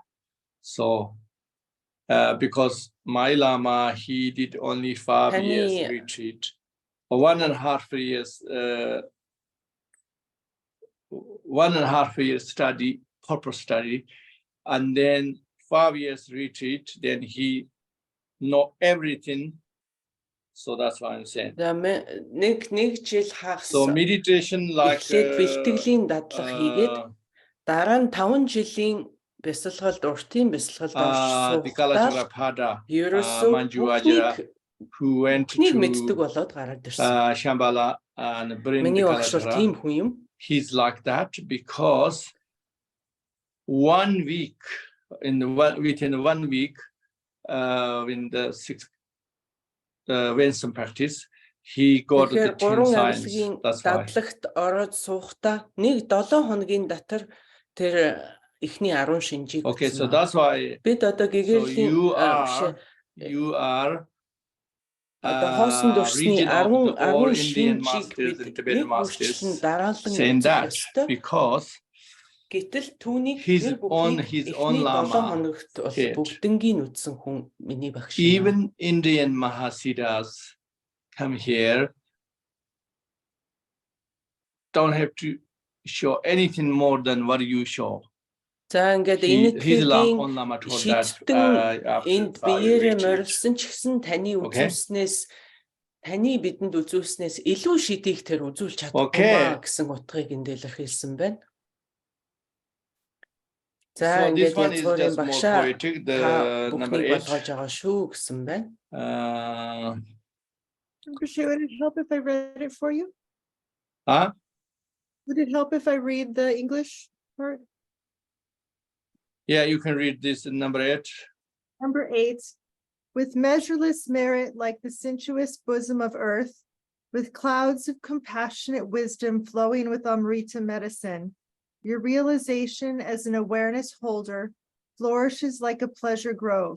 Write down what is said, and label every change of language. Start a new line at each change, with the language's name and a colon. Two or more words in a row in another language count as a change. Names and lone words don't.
English: So because my Lama, he did only 5 years retreat, 1.5 years, 1.5 years study, purpose study, and then 5 years retreat, then he know everything. So that's what I'm saying. So meditation like
Mongolian: бэлтгэлийн дадлах хийгээд дараа нь 5 жилийн бясалгалд уртын бясалгалд орж суухдаа ерөөсөө
English: who went to Shambhala and Brindakala. He's like that because 1 week, within 1 week, in the 6th Wisdom practice, he got the 10 signs. That's why.
Mongolian: Дадлагт ороод суухдаа 1-7 хоногийн дотор тэр эхний 10 шинжийг.
English: Okay, so that's why.
Mongolian: Бид одоо гэгэрлийн
English: you are
Mongolian: хоосон дурсны 10 шинжийг
English: saying that because
Mongolian: гэтэл түүнийг
English: his own Lama
Mongolian: бүгднгийн үтсэн хүн миний багш.
English: Even Indian Mahasiddhas come here don't have to show anything more than what you show.
Mongolian: За ингээд энэ тхигийн шийдтэн энд биеэрээ морилсон ч гэсэн таны үзүүлснээс таны бидэнд үзүүлснээс илүү шидийг тэр үзүүлж чадахгүй гэсэн утгыг энд илэрхийлсэн байна. За ингээд язгуурын багшаа бүхнийг болгож байгаа шүү гэсэн байна.
English: Would it help if I read it for you? Huh? Would it help if I read the English part? Yeah, you can read this in number 8. Number 8. With measureless merit like the sensuous bosom of earth, with clouds of compassionate wisdom flowing with Amrita medicine, your realization as an awareness holder flourishes like a pleasure grove.